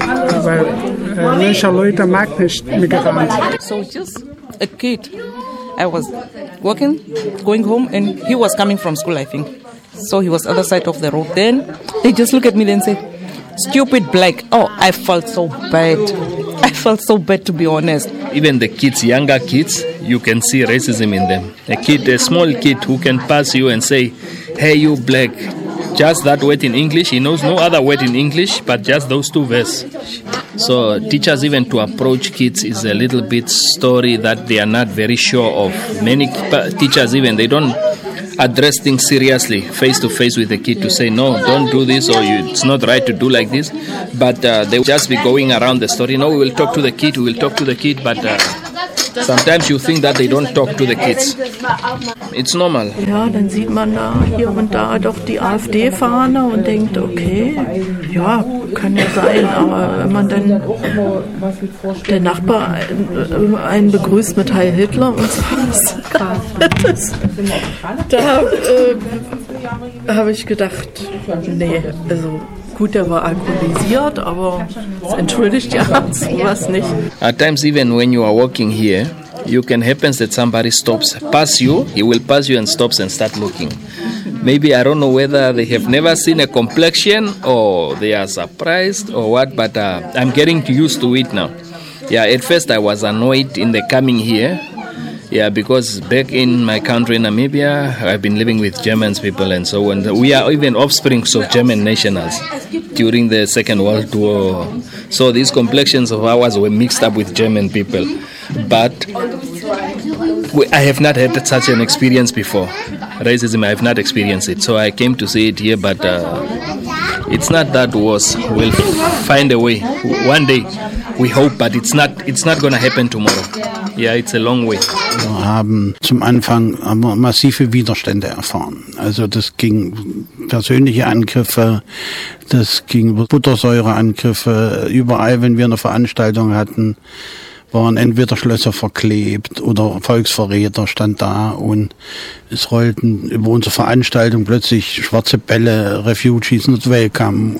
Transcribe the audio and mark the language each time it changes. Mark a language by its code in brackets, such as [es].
[de] Weil manche Leute mag nicht Migranten. [en] So just a kid. I was walking, going home, and he was coming from school, I think. So he was other side of the road. Then he just looked at me and said, stupid black. Oh, I felt so bad. I felt so bad, to be honest. Even the kids, younger kids, you can see racism in them. A kid, a small kid who can pass you and say, hey, you black. Just that word in English. He knows no other word in English, but just those two verses. So teachers even to approach kids is a little bit story that they are not very sure of. Many teachers even, they don't address things seriously, face to face with the kid to say, no, don't do this, or it's not right to do like this. But they just be going around the story. No, we will talk to the kid. But sometimes you think that they don't talk to the kids. It's normal. [de] Ja, dann sieht man da hier und da doch die AfD-Fahne und denkt, okay, ja, kann ja sein, aber wenn man dann der Nachbar einen begrüßt mit Heil Hitler und so was, habe ich gedacht, nee, also gut, der war alkoholisiert, aber es entschuldigt ja sowas nicht. [en] At times even when you are walking here, you can happen that somebody stops, pass you, he will pass you and stops and start looking. Maybe, I don't know whether they have never seen a complexion or they are surprised or what, but I'm getting used to it now. Yeah, at first I was annoyed in the coming here. Yeah, because back in my country, Namibia, I've been living with German people and so on. We are even offsprings of German nationals during the Second World War. So these complexions of ours were mixed up with German people. But I have not had such an experience before. Racism, I have not experienced it. So I came to see it here, but it's not that worse. We'll find a way. One day, we hope, but it's not going to happen tomorrow. Yeah, it's a long way. [de] Wir haben zum Anfang massive Widerstände erfahren. Also das ging persönliche Angriffe, das ging Buttersäureangriffe. Überall, wenn wir eine Veranstaltung hatten, waren entweder Schlösser verklebt oder Volksverräter stand da und es rollten über unsere Veranstaltung plötzlich schwarze Bälle, [en] Refugees not welcome.